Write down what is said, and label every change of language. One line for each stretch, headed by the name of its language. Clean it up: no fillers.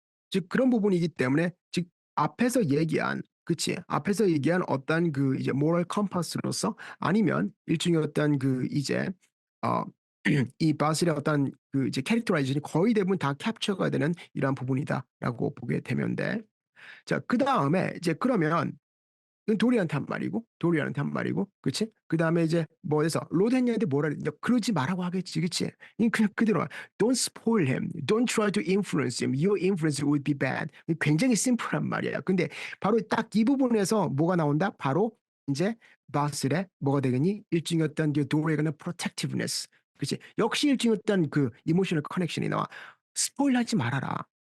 Korean: 즉 그런 부분이기 때문에 즉 앞에서 얘기한 그치 앞에서 얘기한 어떤 그 이제 모럴 컴퍼스로서 아니면 일종의 어떤 그 이제 어 이 바실의 어떤 그 이제 캐릭터라이제이션이 거의 대부분 다 캡처가 되는 이러한 부분이다라고 보게 되면 돼. 자, 그 다음에 이제 그러면 이건 도리한테 한 말이고, 도리한테 한 말이고, 그치? 그 다음에 이제 뭐해서 로드 헨리한테 뭐라 그랬냐? 그러지 말라고 하겠지, 그치? 이 그냥 그대로
English: Don't spoil him, don't try to influence him, your influence would be bad.
Korean: 굉장히 심플한 말이야. 근데 바로 딱 이 부분에서 뭐가 나온다? 바로 이제 바슬의 뭐가 되겠니? 일종의 어떤 도리에 관한 protectiveness, 그치? 역시 일종의 어떤 그 이모셔널 커넥션이 나와. 스포일하지 말아라.